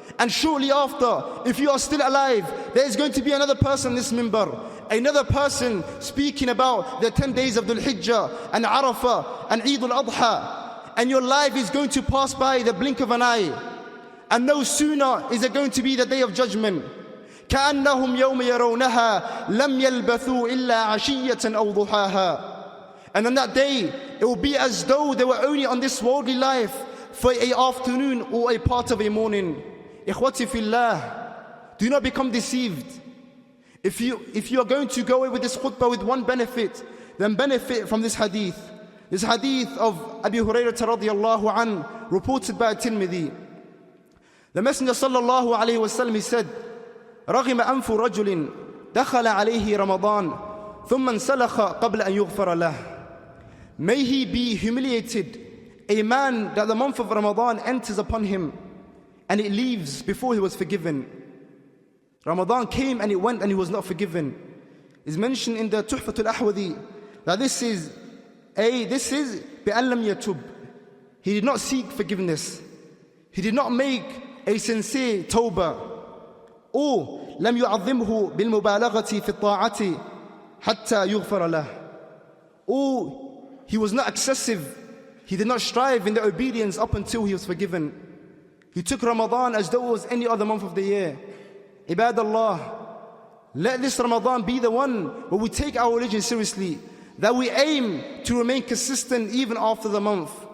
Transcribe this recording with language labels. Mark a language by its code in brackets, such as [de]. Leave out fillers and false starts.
[en] And shortly after, if you are still alive, there is going to be another person on this minbar, another person speaking about the 10 days of Dhul Hijjah and Arafah and Eid al-Adha. And your life is going to pass by the blink of an eye. And no sooner is it going to be the day of judgment. [ar] كأنهم يوم يرونها لم يلبثوا إلا عشية أو ضحاها. [en] And on that day, it will be as though they were only on this worldly life for an afternoon or a part of a morning. Ikhwati fillah, do not become deceived. If you are going to go away with this khutbah with one benefit, then benefit from this hadith. This hadith of Abi Hurairah radiyallahu an, reported by Tirmidhi. The Messenger sallallahu alayhi wa sallam, he said, [ar] رغم أنف رجل دخل عليه رمضان ثم انسلخ قبل أن يغفر له. [en] May he be humiliated, a man that the month of Ramadan enters upon him and it leaves before he was forgiven. Ramadan came and it went and he was not forgiven. It's mentioned in the Tuhfatul Ahwadi that this is [ar] بأن لم يتوب. [en] He did not seek forgiveness. He did not make a sincere tawbah. [ar] Or لم يعظمه بالمبالغة في الطاعة حتى يغفر له. [en] Or he was not excessive. He did not strive in the obedience up until he was forgiven. He took Ramadan as though it was any other month of the year. Ibadallah, let this Ramadan be the one where we take our religion seriously, that we aim to remain consistent even after the month.